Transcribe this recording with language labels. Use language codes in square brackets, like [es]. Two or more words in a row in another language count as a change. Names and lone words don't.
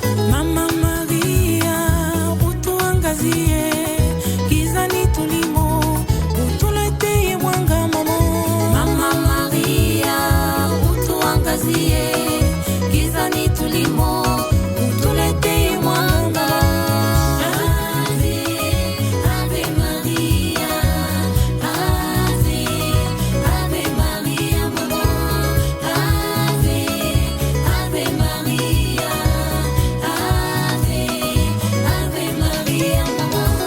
[sw] Mama Maria, utuangazie gizani tulimo, utuletee mwanga, mama. Mama Maria, utuangazie gizani tulimo, utuletee mwanga. [la] Ave, Ave Maria, Ave, Ave Maria, mama. Ave, Ave Maria, Ave, Ave Maria, [sw] mama.